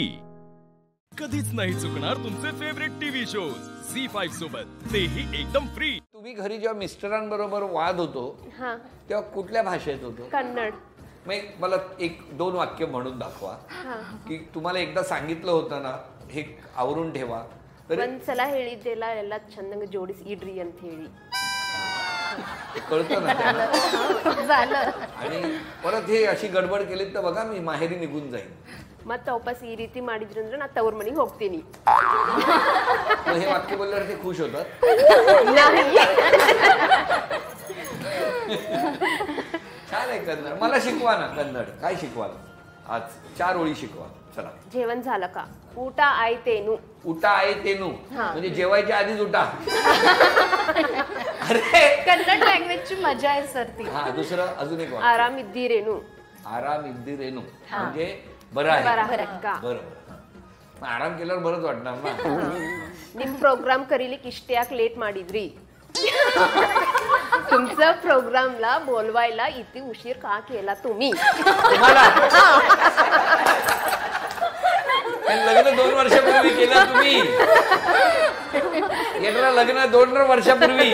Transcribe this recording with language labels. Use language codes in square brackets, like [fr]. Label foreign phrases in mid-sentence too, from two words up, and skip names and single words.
[mr] कधीच नाही चुकणार तुमचे [en] favourite TV shows [mr] झी5 सोबत, तेही एकदम फ्री. तुम्ही घरी जेव्हा मिस्टरांबरोबर वाद होतो तेव्हा कुठल्या भाषेत होतो? कन्नड. मग मला 1-2 वाक्य म्हणून दाखवा की तुम्हाला एकदा सांगितलं होतं ना हे आवरून ठेवा. [kn] ಒಂದ್ಸಲ ಹೇಳಿದ್ದೆಲ್ಲ ಎಲ್ಲ ಚಂದಂಗ ಜೋಡಿಸಿ ಇಡ್ರಿ ಅಂತ ಹೇಳಿ [mr] कळतं ना झालं. आणि परत हे अशी गडबड केली तर बघा मी माहेरी निघून जाईन. [kn] ಮತ್ತೆ ವಾಪಸ್ ಈ ರೀತಿ ಮಾಡಿದ್ರು ಅಂದ್ರೆ ನಾನು ತವ್ರ ಮನೆಗೆ ಹೋಗ್ತೀನಿ. [mr] हे वाक्य बोलल्यावर ते खुश होतात? छान आहे कन्नड. मला शिकवा ना कन्नड. काय शिकवाल आज? 4 ओळी शिकवा. चला. जेवण झालं का? [kn] ಊಟ ಆಯ್ತೇನು? ಊಟ ಆಯ್ತೇನು [mr] म्हणजे जेवायच्या आधीच उठा. अरे कन्नड लँग्वेजची मजा आहे सर ती. हा, दुसरं अजून एक वाक्य. [kn] ಆರಾಮಿದ್ದೀರೇನು? [mr] आरामिದ್ದೀರೇನು म्हणजे बरं आहे. बरोबर. आराम केल्यावर बरंच वाटणार ना. [kn] ನಿಮ್ ಪ್ರೋಗ್ರಾಮ್ ಕರೀಲಿಕ್ಕೆ ಇಷ್ಟ ಯಾಕೆ ಲೇಟ್ ಮಾಡಿದ್ರಿ? [mr] तुमचं प्रोग्रामला बोलवायला इथे उशीर का केला तुम्ही? लग्न 2 वर्षापूर्वी केलं तुम्ही. येणारं लग्न 2 वर्षापूर्वी.